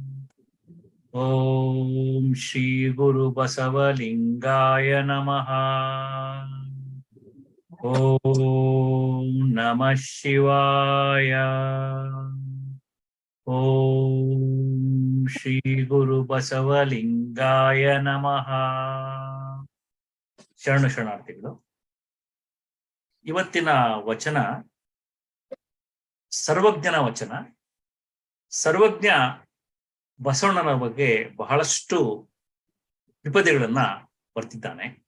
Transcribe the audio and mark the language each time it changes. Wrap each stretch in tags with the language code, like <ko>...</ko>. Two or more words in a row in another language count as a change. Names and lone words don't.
<sa>ॐ श्री गुरु बसवलिङ्गाय नमः. ॐ नमः शिवाय. ॐ श्री गुरु बसवलिङ्गाय नमः.</sa> <kn>ಶರಣ ಶರಣಾರ್ಥಿಗಳು. ಇವತ್ತಿನ ವಚನ ಸರ್ವಜ್ಞನ ವಚನ. ಸರ್ವಜ್ಞ ಬಸವಣ್ಣನ ಬಗ್ಗೆ ಬಹಳಷ್ಟು ತ್ರಿಪದಿಗಳನ್ನ ಬರ್ತಿದ್ದಾನೆ.</kn>